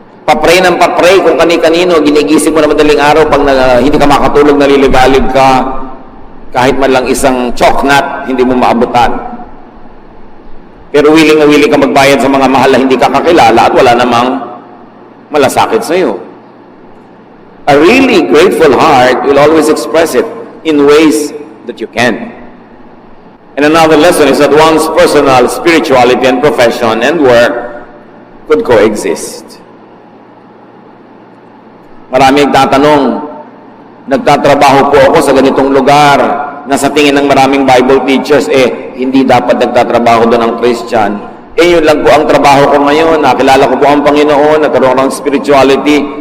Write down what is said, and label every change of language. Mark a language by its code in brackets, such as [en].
[tl] Papray ng papray kung kani-kanino, ginigising mo na madaling araw pag hindi ka makatulog, naliligalig ka. Kahit man lang isang choknat, hindi mo maabutan. Pero willing na willing ka magbayad sa mga mahal na hindi ka kakilala at wala namang malasakit sa iyo. [en] A really grateful heart will always express it in ways that you can. And another lesson is that one's personal spirituality and profession and work could coexist. [tl] Marami nagtatanong, nagtatrabaho po ako sa ganitong lugar na sa tingin ng maraming Bible teachers, hindi dapat nagtatrabaho doon ang Christian. Yun lang po ang trabaho ko ngayon, nakilala ko po ang Panginoon, nagkaroon ng spirituality.